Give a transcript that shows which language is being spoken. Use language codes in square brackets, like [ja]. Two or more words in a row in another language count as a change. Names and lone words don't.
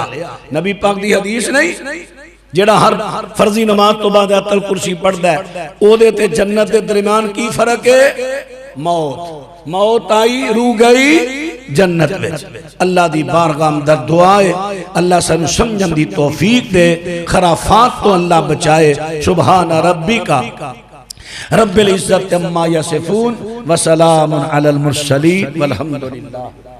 [pa] نبی پاک دی حدیث نہیں، جیڑا ہر فرضی نماز تو بعد آیت الکرسی پڑھدا ہے، اودے تے جنت کے درمیان کی فرق ہے? [ur] موت۔ موت آئی، روح گئی جنت میں. [pa] اللہ دی بارگاہ میں دعا ہے اللہ سانوں سمجھن دی توفیق دے، خرافات تو اللہ بچائے. [ar] سبحان ربك رب العزة عما يصفون وسلام على المرسلين والحمد لله.